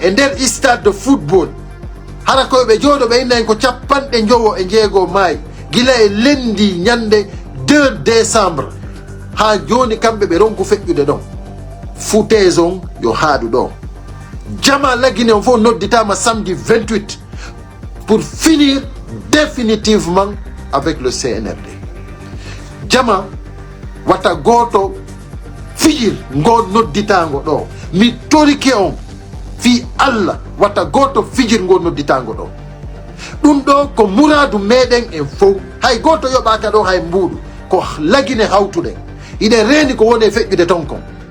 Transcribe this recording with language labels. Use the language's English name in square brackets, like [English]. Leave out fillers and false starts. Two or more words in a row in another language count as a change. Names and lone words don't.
[Fula] e nder [French] stade de football [Fula] hara koyɓe jooɗo ɓe inna en ko cappanɗe njowo e jeego maayi gila e lendi ñande 2 décembre ha joni kamɓe ɓe ronku feƴƴude ɗon foutaise on yo haɗu ɗo jama lagine on fof nodditama samedi 28 [French] pour finir définitivement avec le CNRD [Fula] jama wata goto fijir ngo nodditango ɗo mi torike on fi Allah wata goto fijir ngo nodditango ɗo ɗum ɗo ko Mouradou meɗen en fof hay goto yoɓaka ɗo hay mbuɗu ko lagine hawtuɗen iɗen reeni ko woni e feƴƴude ton kon